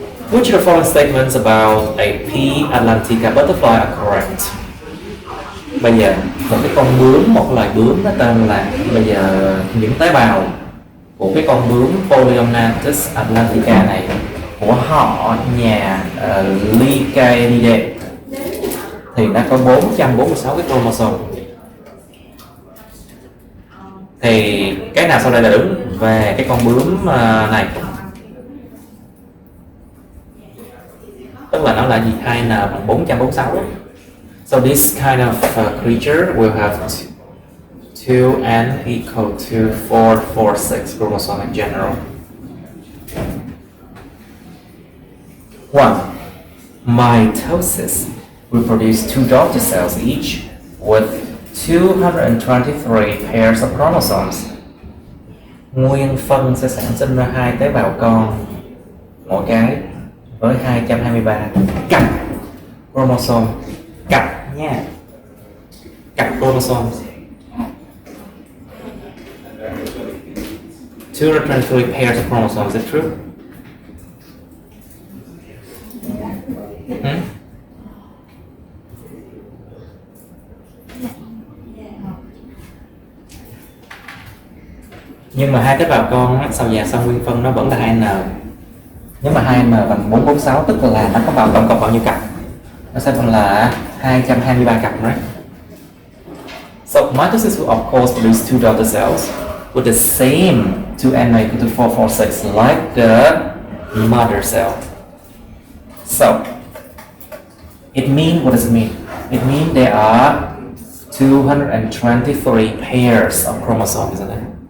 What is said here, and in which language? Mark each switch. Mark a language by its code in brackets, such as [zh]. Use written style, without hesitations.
[en] Which of the following statements about a P. atlantica butterfly are correct? [vi] Bây giờ một cái con bướm, một loài bướm nó tên là, bây giờ những tế bào của cái con bướm Polyomatus atlantica này của họ nhà Lycaenidae thì nó có 446 cái chromosome. Thì cái nào sau đây là đúng về cái con bướm này? Tức là nó là gì? 2n bằng 446. [en] So this kind of creature will have 2n equal to 446 chromosome in general. 1. Mitosis will produce 2 daughter cells each with 223 pairs of chromosomes. [vi] Nguyên phân sẽ sản sinh ra 2 tế bào con, mỗi cái với 223 cặp chromosome. Cặp nha, cặp chromosomes. [en] 223 pairs of chromosomes, is it true? [vi] Nhưng mà 2 tế bào con á, sau nguyên phân nó vẫn là 2n. Nếu mà 2n bằng 446 tức là nó có vào tổng cộng bao nhiêu cặp? Nó sẽ bằng là 223 cặp, [en] right? So mitosis will of course produce 2 daughter cells with the same 2n equal to 446 like the mother cell. So, what does it mean? It means there are 223 pairs of chromosomes, isn't it?